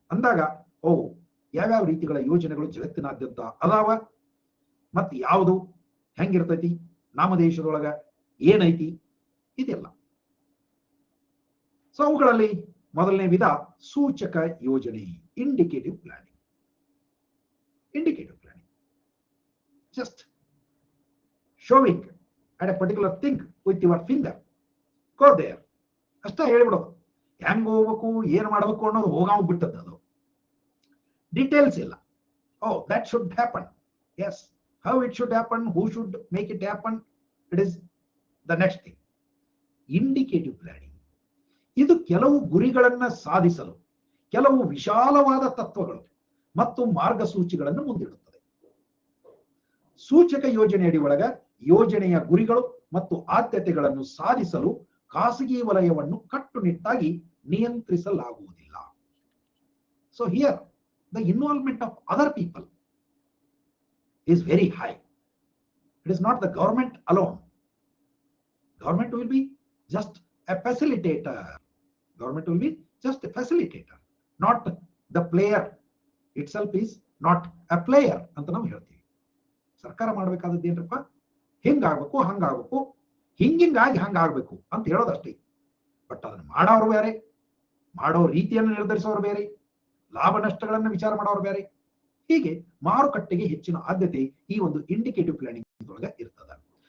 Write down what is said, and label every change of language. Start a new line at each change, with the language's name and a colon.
Kannada: ಅಂದಾಗ ಯಾವ್ಯಾವ ರೀತಿಗಳ ಯೋಜನೆಗಳು ಜಗತ್ತಿನಾದ್ಯಂತ ಅದಾವ, ಮತ್ತೆ ಯಾವುದು ಹೆಂಗಿರ್ತೈತಿ, ನಮ್ಮ ದೇಶದೊಳಗ ಏನೈತಿ, ಇದೆಲ್ಲ. ಸೊ ಅವುಗಳಲ್ಲಿ ಮೊದಲನೇ ವಿಧ ಸೂಚಕ ಯೋಜನೆ, indicative planning.
English: indicative planning just showing at a particular thing with your finger, go there
Kannada: ಅಷ್ಟ ಹೇಳ್ಬಿಡೋದು. ಹೆಂಗ್ ಹೋಗ್ಬೇಕು, ಏನ್ ಮಾಡ್ಬೇಕು ಅನ್ನೋದು ಹೋಗಾವ್ ಬಿಟ್ಟದ್ದು. ಅದು ಡೀಟೇಲ್ಸ್ ಇಲ್ಲ.
English: that should happen, yes, how it should happen, who should make it happen, it is the next thing.
Kannada: Indicative planning ಇದು ಕೆಲವು ಗುರಿಗಳನ್ನ ಸಾಧಿಸಲು ಕೆಲವು ವಿಶಾಲವಾದ ತತ್ವಗಳು ಮತ್ತು ಮಾರ್ಗಸೂಚಿಗಳನ್ನು ಮುಂದಿಡುತ್ತದೆ. ಸೂಚಕ ಯೋಜನೆಯಡಿ ಒಳಗ ಯೋಜನೆಯ ಗುರಿಗಳು ಮತ್ತು ಆದ್ಯತೆಗಳನ್ನು ಸಾಧಿಸಲು ಖಾಸಗಿ ವಲಯವನ್ನು ಕಟ್ಟುನಿಟ್ಟಾಗಿ ನಿಯಂತ್ರಿಸಲಾಗುವುದಿಲ್ಲ.
English: So here the involvement of other people is very high. It is not the government alone. Government will be just a facilitator. Government will be just a facilitator, not the player. Itself is not a player
Kannada: ಅಂತ ನಾವು ಹೇಳ್ತೀವಿ. ಸರ್ಕಾರ ಮಾಡಬೇಕಾದದ್ದು ಏನಪ್ಪ, ಹಿಂಗಾಗಬೇಕು, ಹಂಗಾಗಬೇಕು, ಹಿಂಗಾಗಿ ಹಂಗಾಗಬೇಕು ಅಂತ ಹೇಳೋದಷ್ಟೇ. But ಅದನ್ನು ಮಾಡೋರು ಬೇರೆ, ಮಾಡೋ ರೀತಿಯನ್ನು ನಿರ್ಧರಿಸೋರು ಬೇರೆ, ಲಾಭ ನಷ್ಟಗಳನ್ನು ವಿಚಾರ ಮಾಡೋರು ಬೇರೆ. ಹೀಗೆ ಮಾರುಕಟ್ಟೆಗೆ ಹೆಚ್ಚಿನ ಆದ್ಯತೆ ಈ ಒಂದು ಇಂಡಿಕೇಟಿವ್ ಪ್ಲಾನಿಂಗ್ ಒಳಗೆ ಇರ್ತದೆ.